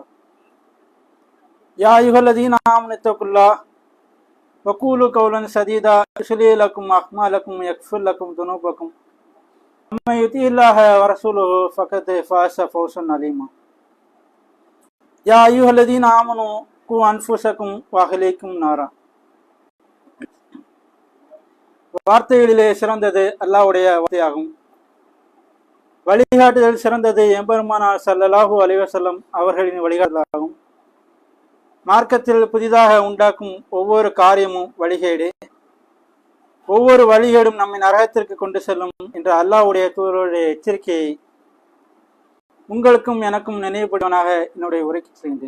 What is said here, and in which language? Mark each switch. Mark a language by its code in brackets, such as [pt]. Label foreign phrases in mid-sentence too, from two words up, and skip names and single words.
[ar] يا أيها الذين آمنوا اتقوا الله وقولوا قولا سديدا يصلح لكم أعمالكم ويغفر لكم ذنوبكم ومن يطع الله ورسوله فقد فاز فوزا عظيما. يا أيها الذين آمنوا قوا أنفسكم وأهليكم نارا. [ta] வார்த்தைகளிலே சிறந்தது அல்லாஹ்வுடைய வார்த்தையாகும். வழிகாட்டுதல் சிறந்தது எம்பெருமானார் [ar] صلى الله عليه وسلم [ta] அவர்களின் வழிகாட்டுதலாகும். மார்க்கத்தில் புதிதாக உண்டாக்கும் ஒவ்வொரு காரியமும் வழிகேடு, ஒவ்வொரு வழிகேடும் நம்மை நரகத்திற்கு கொண்டு செல்லும் என்ற அல்லாஹ்வுடைய தூதருடைய எச்சரிக்கையை உங்களுக்கும் எனக்கும் நினைவுபடுவனாக என்னுடைய உரைக்கு செய்கின்றேன்.